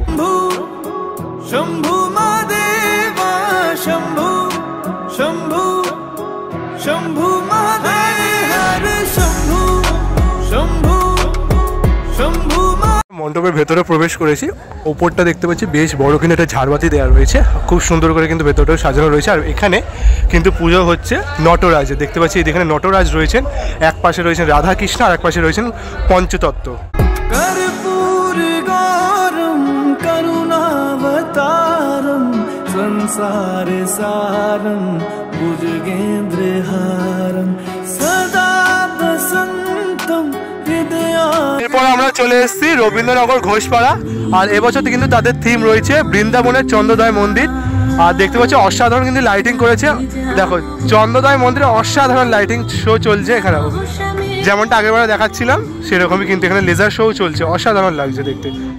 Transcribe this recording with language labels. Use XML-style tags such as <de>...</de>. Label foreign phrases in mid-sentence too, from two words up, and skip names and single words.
<bn>শম্ভু মহাদেবা শম্ভু শম্ভু শম্ভু মহাদেব শম্ভু শম্ভু শম্ভু মণ্ডপের ভেতরে প্রবেশ করেছি। ওপরটা দেখতে পাচ্ছি বেশ বড় কিন্তু একটা ঝাড়বাতি দেওয়া রয়েছে, খুব সুন্দর করে কিন্তু ভেতরটাও সাজানো রয়েছে। আর এখানে কিন্তু পুজো হচ্ছে নটরাজ, দেখতে পাচ্ছি এখানে নটরাজ রয়েছেন, এক পাশে রয়েছেন রাধা কৃষ্ণ আর এক পাশে রয়েছেন পঞ্চতত্ত্ব।</bn> <sa>संसार सारं भुजगेन्द्रहारं सदा बसन्तं हृदया।</sa> <bn>এরপর আমরা চলে এসেছি রবীন্দ্রনগর ঘোষপাড়া, আর এবছর কিন্তু তাদের থিম রয়েছে বৃন্দাবনের চন্দ্রোদয় মন্দির। আর দেখতে পাচ্ছি অসাধারণ কিন্তু লাইটিং করেছে, দেখো চন্দ্রোদয় মন্দিরে অসাধারণ</bn> <en>lighting show</en> <bn>চলছে এখানে, যেমনটা আগেরবারে দেখাচ্ছিলাম সেরকমই কিন্তু এখানে</bn> <en>laser show</en> <bn>চলছে, অসাধারণ লাগছে দেখতে।</bn>